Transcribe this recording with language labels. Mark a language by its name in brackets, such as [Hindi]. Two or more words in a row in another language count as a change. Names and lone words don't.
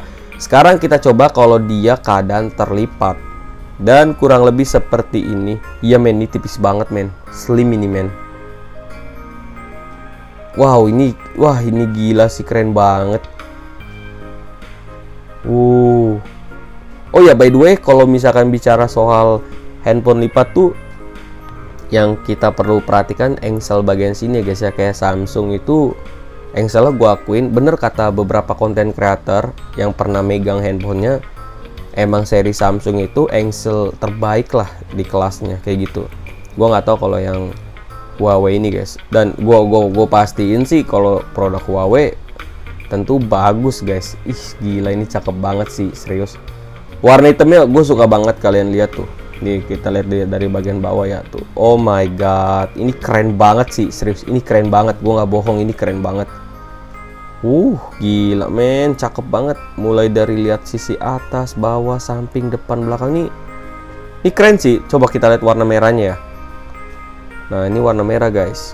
[Indonesian] Sekarang kita coba kalau dia keadaan terlipat. Dan kurang lebih seperti ini. Iya men, ini tipis banget men. Slim ini men. Wow, ini gila sih, keren banget. Oh ya, [English] by the way, [Indonesian] kalau misalkan bicara soal handphone lipat tuh, yang kita perlu perhatikan engsel bagian sini ya guys ya. Kayak Samsung itu engselnya gue akuin bener kata beberapa konten creator yang pernah megang handphonenya, emang seri Samsung itu engsel terbaik lah di kelasnya kayak gitu. Gue nggak tahu kalau yang Huawei ini guys. Dan gue pastiin sih kalau produk Huawei tentu bagus guys. Ih gila, ini cakep banget sih, serius. Warna hitamnya gue suka banget, kalian lihat tuh. Nih kita lihat dari bagian bawah ya tuh. [English] Oh my god, [Indonesian] ini keren banget sih, serius. Ini keren banget, gue nggak bohong, ini keren banget. Gila men, cakep banget. Mulai dari lihat sisi atas, bawah, samping, depan, belakang nih. Ini keren sih. Coba kita lihat warna merahnya ya. Nah ini warna merah guys.